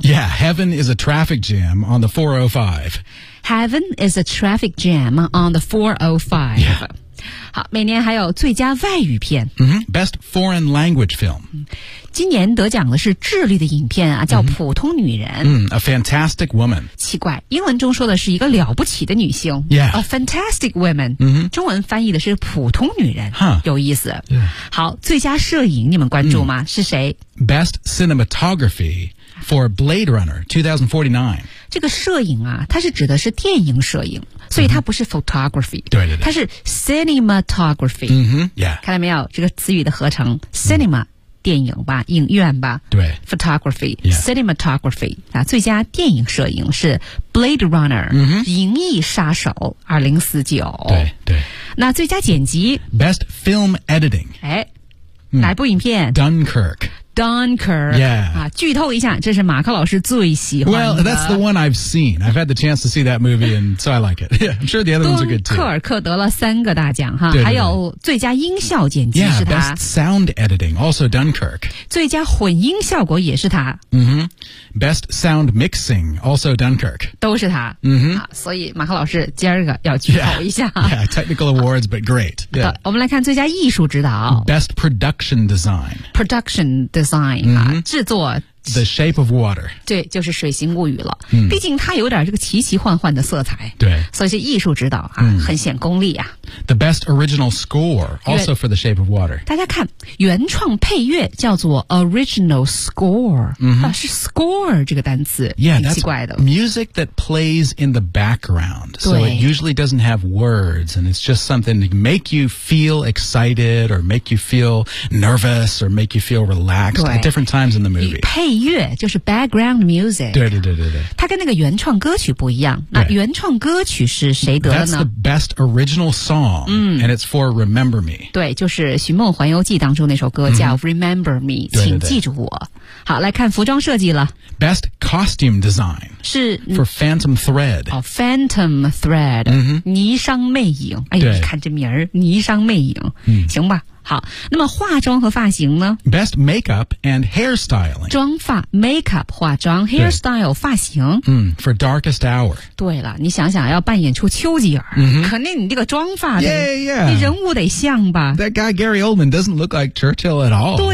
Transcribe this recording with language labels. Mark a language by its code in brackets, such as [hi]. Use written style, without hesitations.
[en] Yeah, Heaven is a Traffic Jam on the 405 Heaven is a Traffic Jam on the 405、 yeah. [zh] 好每年还有最佳外语片、 [en] Best Foreign Language Film [zh] 今年得奖的是智利的影片、叫普通女人、 [en] A Fantastic Woman [zh] 奇怪英文中说的是一个了不起的女性、 [en] yeah. [zh] A Fantastic Woman、中文翻译的是普通女人、有意思、 [en] yeah. [zh] 好最佳摄影你们关注吗、是谁 [en] Best CinematographyFor Blade Runner 2049 [zh] 这个摄影啊它是指的是电影摄影所以它不是 photography 对对对它是 cinematography、 [en] yeah. [zh] 看到没有这个词语的合成 cinema、电影吧影院吧对 [en] photography、 yeah. [zh] cinematography、最佳电影摄影是 Blade Runner、银翼杀手2049 对对那最佳剪辑 [en] Best Film Editing [zh] 哪部影片 [en] Dunkirk Dunkirk. Yeah. [zh] 剧透一下，这是马克老师最喜欢的。 [en] Well, that's the one I've seen. I've had the chance to see that movie, and so I like it. Yeah, I'm sure the other ones are good too. [zh] 敦刻尔克得了三个大奖哈，对对对，还有最佳音效剪辑是他。 [en] Yeah, best sound editing, also Dunkirk. [zh] 最佳混音效果也是他。 [en] Mm-hmm. Best sound mixing, also Dunkirk. [zh] 都是他。 Mm-hmm. 所以马克老师今儿个要剧透一下。 [en] Yeah, yeah, technical awards, but great. Yeah. [zh] 我们来看最佳艺术指导。 [en] Best production design. Production design,、mm-hmm. 制作。 The Shape of Water. [zh] 对，就是水形物语了、嗯。毕竟它有点这个奇奇幻幻的色彩。对。所以是艺术指导啊、嗯、很显功力啊。 [en] The best original score, also for The Shape of Water. [zh] 大家看原创配乐叫做 original score,、嗯、啊是 score 这个单词。 [en] Yeah, [zh] 挺奇怪的。 [en] That's music that plays in the background. So it usually doesn't have words, and it's just something to make you feel excited, or make you feel nervous, or make you feel relaxed at different times in the movie. [zh] 配乐就是 background music，对对对对对，它跟那个原创歌曲不一样。那原创歌曲是谁得的呢 [en] ？That's the best original song，、 [zh] 嗯、 [en] and it's for Remember Me。 [zh] 对，就是《寻梦环游记》当中那首歌叫 Remember Me，、嗯、请记住我对对对。好，来看服装设计了。 [en] Best costume design [zh] 是 [en] for Phantom Thread。 [zh] 哦 ，Phantom Thread，、嗯、霓裳魅影。哎呦，你看这名儿，霓裳魅影。嗯，行吧。好，那么化妆和发型呢 [en] ？Best makeup and hairstyling， [zh] 妆发 makeup 化妆 ，hairstyle 发型。 [en] 嗯 ，For Darkest Hour。 [zh] 对了，你想想要扮演出丘吉尔，肯定你这个妆发的， [en] yeah, yeah. [zh] 你人物得像吧 [en] ？That guy Gary Oldman doesn't look like Churchill at all。